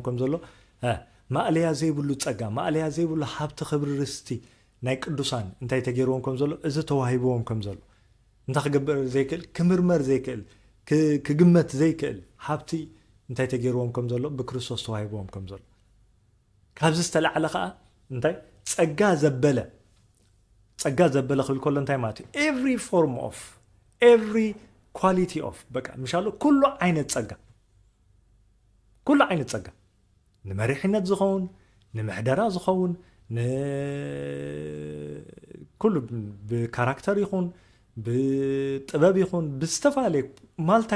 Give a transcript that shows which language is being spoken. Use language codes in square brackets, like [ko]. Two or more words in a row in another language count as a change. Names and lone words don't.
[ti] ከም ዘሎ ማእለያ ዘይብሉ ፀጋ ማእለያ ዘይብሉ ሃብቲ ክብሪ ርስቲ ናይ ቅዱሳን እንታይ ተገይርዎም ከም ዘሎ እዚ ተዋሂብዎም ከም ዘሎ እንታይ ክገብር ዘይክእል ክምርመር ዘይክእል ክግመት ዘይክእል ሃብቲ እንታይ ተገይርዎም ከም ዘሎ ብክርስቶስ ተዋሂብዎም ከም ዘሎ ካብዚ ዝተላዕለ ከዓ እንታይ ፀጋ ዘበለ ክብል ከሎ እንታይ ማለት እዩ [en] every form of every quality of [ti] በቃ ምሻሎ ኩሉ ዓይነት ፀጋ ንመሪሕነት ዝኸውን ንምሕደራ ዝኸውን ኩሉ ብካራክተር ይኹን ብጥበብ ይኹን ብዝተፈላለየ ማልታይ